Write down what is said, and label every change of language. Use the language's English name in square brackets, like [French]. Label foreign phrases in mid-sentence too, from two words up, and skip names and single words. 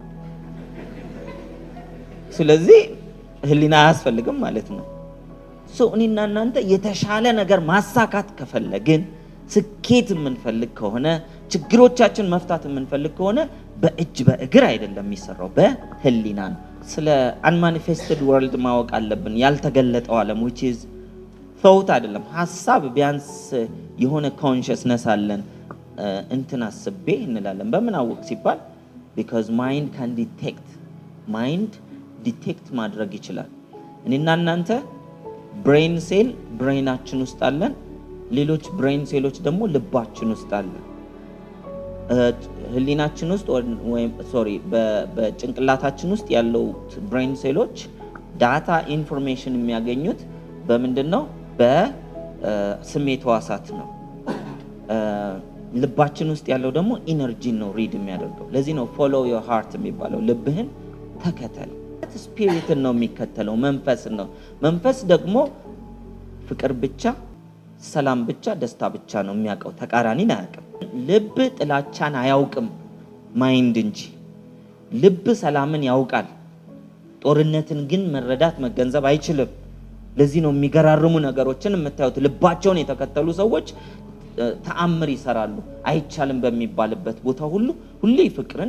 [Amharic] ስለዚህ ህሊና አያስፈልግም ማለት ነው። እኔና እናንተ የተሻለ ነገር ማሳካት ከፈለግን ስኬት የምንፈልግ ከሆነ ችግሮቻችን መፍታት የምንፈልግ ከሆነ በእጅ በእግር አይደለም የሚሰራው በህሊና ነው። ስለ [English] unmanifested world [Amharic] ማወቅ አለብን። ያልተገለጠው ዓለም [English] which is thought [Amharic] አይደለም ሐሳብ ቢያንስ የሆነ consciousness አለን እንትን አስቤ እንላለን። በምን አወቅ ሲባል [English] because mind can [Amharic] detect ማድረግ ይችላል። እኔና እናንተ [English] brain cell [Amharic] ብሬናችን ውስጥ አለን። ሌሎች ብሬን ሴሎች ደግሞ ልባችን ውስጥ አለን። ህሊናችን ውስጥ ወይም በጭንቅላታችን ውስጥ ያለው ብሬን ሴሎች [English] data information [Amharic] የሚያገኙት በምንድነው? በስሜት ህዋሳት ነው። ልባችን ውስጥ ያለው ደግሞ ኢነርጂ ነው ሪድ የሚያደርገው። ለዚህ ነው [English] follow your heart [Amharic] የሚባለው፣ ልብህን ተከተል። ስፒሪትን ነው የሚከተለው፣ መንፈስን ነው። መንፈስ ደግሞ ፍቅር ብቻ፣ ሰላም ብቻ፣ ደስታ ብቻ ነው የሚያውቀው፣ ተቃራኒን አያውቅም። ልብ ጥላቻን አያውቅም ማይንድ እንጂ። ልብ ሰላምን ያውቃል፣ ጦርነትን ግን መረዳት መገንዘብ አይችልም። ለዚህ ነው የሚገራርሙ ነገሮችን የምታዩት። ልባቸውን የተከተሉ ሰዎች ተአምር ይሰራሉ። አይቻልም በሚባልበት ቦታ ሁሌ ፍቅርን